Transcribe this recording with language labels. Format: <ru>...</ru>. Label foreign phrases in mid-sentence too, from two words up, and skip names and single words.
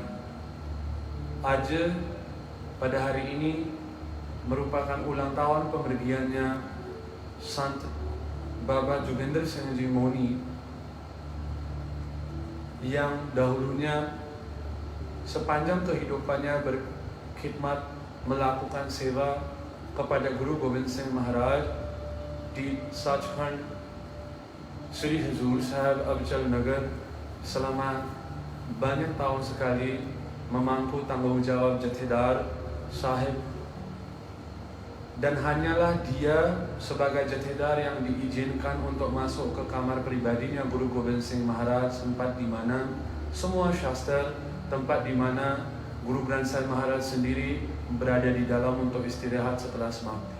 <id>Aja pada hari ini merupakan ulang tahun pemergiannya Sant Baba Jogendra Singh Ji Moni, yang dahulunya sepanjang kehidupannya berkhidmat melakukan sewa kepada Guru Gobind Singh Maharaj di Sachkhand Sri Huzur Sahib Abchal Nagar selama banyak tahun sekali memangku tanggung jawab Jathedar Sahib, dan hanyalah dia sebagai Jathedar yang diizinkan untuk masuk ke kamar pribadinya Guru Gobind Singh Maharaj, tempat di mana semua Shastra, tempat di mana Guru Granth Sahib Maharaj sendiri berada di dalam untuk istirahat setelah semati.</id>